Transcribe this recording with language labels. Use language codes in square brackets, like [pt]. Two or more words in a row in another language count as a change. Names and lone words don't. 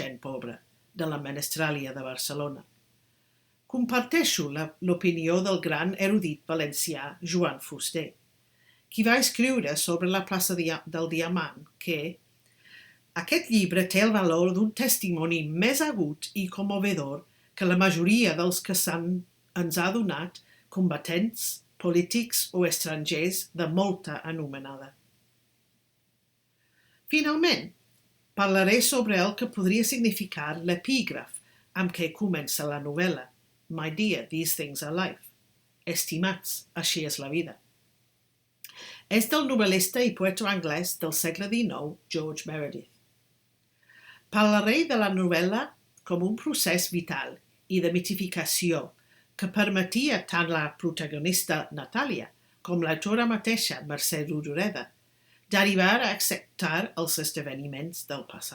[ca] gent pobra de la Menestràlia de Barcelona, comparteixo l'opinió del gran erudit valencià Joan Fuster, qui va escriure sobre la plaça del Diamant que aquest llibre té el valor d'un testimoni més agut i commovedor que la majoria dels que ens ha donat combatents, polítics o estrangers de molta anomenada. Finalment, parlaré sobre el que podria significar l'epígraf amb què comença la novel·la. [en] My dear, these things are life. [ca] Estimats, així és la vida. És del novel·lista i poeta anglès del segle XIX, George Meredith. Parlaré de la novel·la com un procés vital i de mitificació que permetia tant la protagonista Natàlia com l'autora mateixa, Mercè Rodoreda, d'arribar a acceptar els esdeveniments del passat.